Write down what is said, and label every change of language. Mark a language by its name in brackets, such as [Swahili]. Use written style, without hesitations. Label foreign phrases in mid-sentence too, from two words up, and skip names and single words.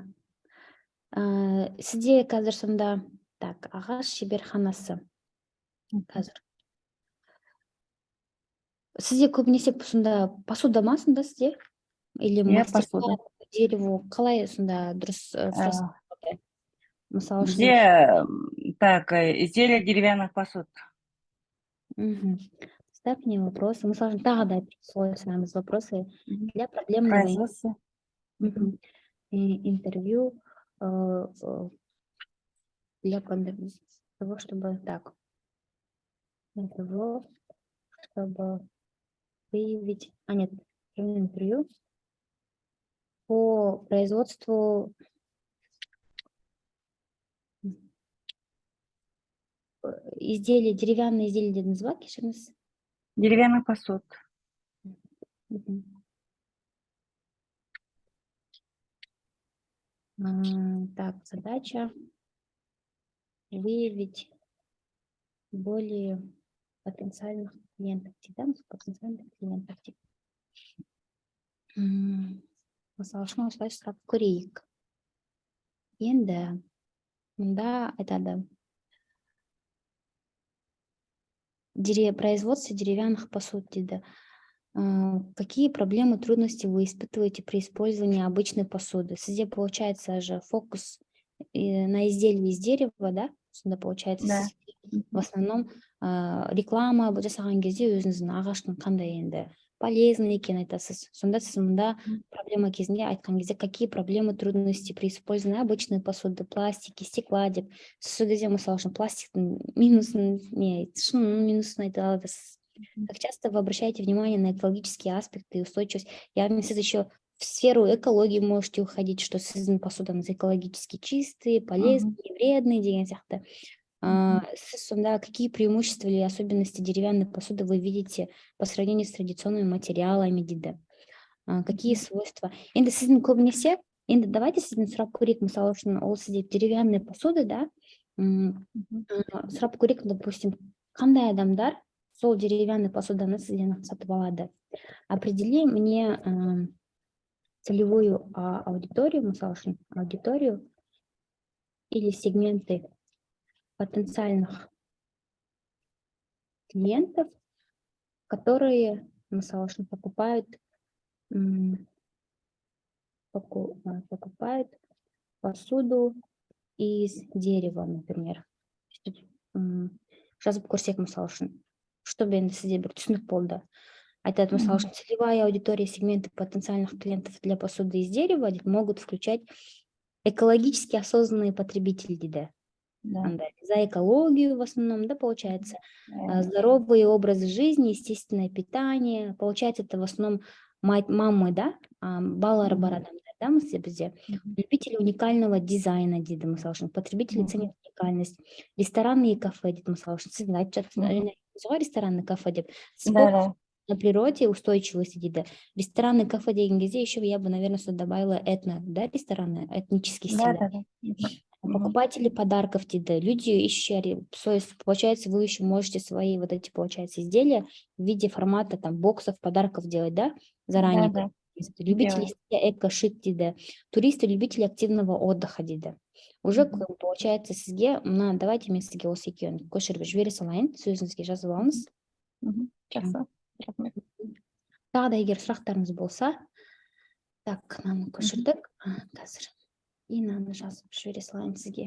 [Kazakh] Сізде қазір сонда ағаш шеберханасы. Қазір. Сізде көбінесе сонда посуда ма сонда сізде? [Russian] Или посуда. [Kazakh] Дерево, қалай сонда дұрыс сұрасың? Мысалы үшін. [Russian] Бізде изделия деревянных посуд. Ставь мне вопросы. [Kazakh] Мысалы үшін тағы да сұраймыз [Russian] вопросы для проблемного Производство. интервью для того, чтобы чтобы выявить, интервью по производству изделий, деревянные изделия [Kazakh] дедіңіз ба, кешіріңіз? [Russian] Деревянный посуд. Задача выявить более потенциальных клиентов. [Kazakh] Мысалы үшін осылай сұрап көрейік. Енді мында айтады. [Russian] Производство деревянных посуд дейді. Какие проблемы, трудности вы испытываете при использовании обычной посуды? Сізде получается же фокус на изделии из дерева, да? Сонда получается, Да. В основном [Kazakh] реклама жасаған кезде өзіңіздің ағаштың қандай енді полезный екенін айтасыз. Сонда сіз мұнда проблема кезінде айтқан кезде, [Russian] какие проблемы, трудности при использовании обычной посуды, пластики, стекла деп. [Kazakh] Сіз сөйлесе, мысалы үшін пластиктың шынының минусын айта аласыз. [Russian] Как часто вы обращаете внимание на экологические аспекты и устойчивость? Сіз еще в сферу экологии можете уходить, что [Kazakh] сіздің посудаңыз [Russian] экологически чистые, полезные, вредные [Kazakh] деген сияқты. Сіз сонда [Russian] какие преимущества или особенности деревянной посуды вы видите по сравнению с традиционными материалами дейді? Какие свойства? [Kazakh] Енді сіздің көбінесе, енді давайте сіздің сұрап көрейік, мысалы үшін ол сізде [Russian] деревянная посуда, [Kazakh] да? Сұрап көрейік, допустим, қандай адамдар сол деревянный посуданы сізден сатып алады. [Russian] Определи мне целевую аудиторию, [Kazakh] мысалы үшін [Russian] аудиторию или сегменты потенциальных клиентов, которые, [Kazakh] мысалы үшін, [Russian] покупают посуду из дерева, например. [Kazakh] Жазып көрсек, мысалы үшін, чтобы енді сізде бір түсінік болды. Айтады, мысалы үшін, [Russian] целевая аудитория сегменты потенциальных клиентов для посуды из дерева могут включать экологически осознанные потребители, дейді. За экологию в основном, да, получается, здоровый образ жизни, естественное питание, получается, это в основном мамы, [Kazakh] да, балалары бар адамдар, да, бізде, [Russian] любители уникального дизайна, [Kazakh] дейді, мысалы үшін, [Russian] потребители ценят уникальность, рестораны и кафе, [Kazakh] дейді, мысалы үшін, сіздің айтып жатырсыз, [Russian] ресторанный кафе [Kazakh] деп, [Russian] на природе устойчивости, [Kazakh] дейді. [Russian] Рестораны, кафе деген кезде еще я бы, наверное, сюда добавила этно, да, рестораны, этнический стиль. покупатели подарков дейді. Люди еще, получается, вы еще можете свои вот эти, получается, изделия в виде формата там боксов, подарков делать, да, заранее. Да. Любители эко-шик дейді. Туристы, любители активного отдыха дейді. Уже получается [Kazakh] сізге, давайте мен сізге осы екеуін көшіріп жібере салайын, сөзіңізге жазып алыңыз. Жақсы. Рахмет. Тағы да егер сұрақтарыңыз болса, так, мынаны көшірдік. Қазір. И мынаны жазып жібере салайын сізге.